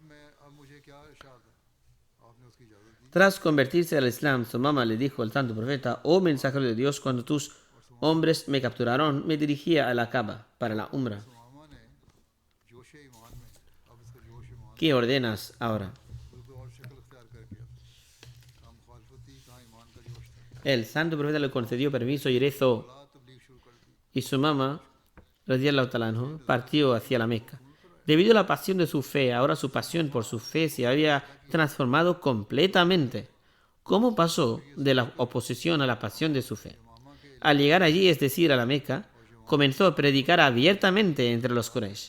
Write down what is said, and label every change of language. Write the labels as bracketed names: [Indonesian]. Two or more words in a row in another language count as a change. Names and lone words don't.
[Spanish] Tras convertirse al Islam, Sumama le dijo al santo profeta: oh mensajero de Dios, cuando tus hombres me capturaron, me dirigía a la Kaaba para la Umrah. ¿qué ordenas ahora? El santo profeta le concedió permiso y rezó, y su mamá, [Arabic] رضي الله تعالى عنه, [Spanish] partió hacia la Meca. Debido a la pasión de su fe, ahora su pasión por su fe se había transformado completamente. ¿Cómo pasó de la oposición a la pasión de su fe? Al llegar allí, es decir, a la Meca, comenzó a predicar abiertamente entre los Quraysh.